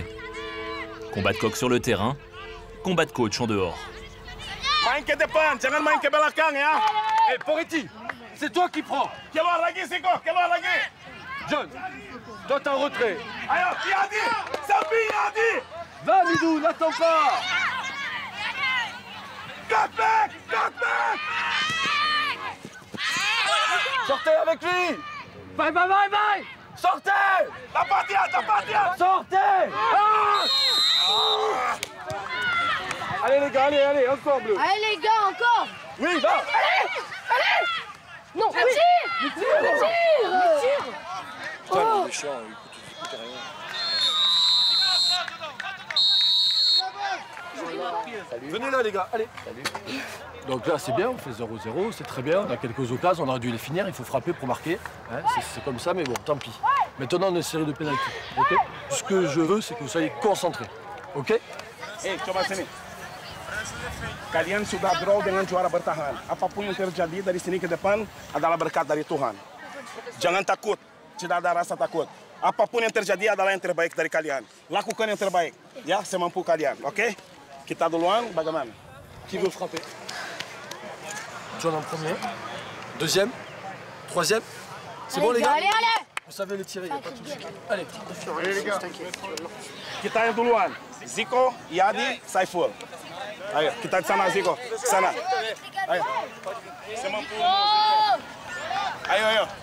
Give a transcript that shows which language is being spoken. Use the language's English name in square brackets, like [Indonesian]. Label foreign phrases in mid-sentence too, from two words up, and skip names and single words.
[French] Combat de coq sur le terrain, combat de coach en dehors. [Indonesian] Main ke depan, jangan main ke belakang ya. [French] Eh, Poretti, c'est toi qui prends. [Indonesian] Keluar lagi, Siko, keluar lagi. [French] John, toi t'es en retrait. [Indonesian] Ayo, Yadi, Sambi Yadi. [French] Va, Midou, n'attends pas. [English] Cut back, cut back. [French] Sortez avec lui. Bye, bye, bye, bye. Sortez. [Indonesian] Dapat dia. [French] Sortez. Ah. Allez les gars, allez, ensemble. Allez les gars, encore. Oui, va. Allez. Non, oui. Il tire. Putain, il est méchant, écoute rien. Venez là les gars, allez. Salut. Donc là c'est bien, on fait 0-0, c'est très bien, on a quelques occasions, on aurait dû les finir, il faut frapper pour marquer. Hein, c'est comme ça, mais bon, tant pis. Maintenant on a une série de pénaltys, ok? Ce que je veux, c'est que vous soyez concentrés, ok? [Indonesian] Hey, coba sini. Kalian sudah draw dengan juara bertahan. Apapun yang terjadi dari sini ke depan adalah berkat dari Tuhan. Jangan takut, tidak ada rasa takut. Apapun yang terjadi adalah yang terbaik dari kalian. Lakukan yang terbaik, ya, semampu kalian, oke? Kita duluan, bagaimana? [French] Qui veut frapper? John en premier. Deuxième. Troisième. C'est bon les gars? Allez, allez! Vous savez les tirer, il n'y a pas de souci. Allez. Allez les gars. [Indonesian] Kita yang duluan. Zico, Yadi, Saiful. Ayo, kita di sana Zico. Sana. Ayo. Semampu. Ayo, ayo.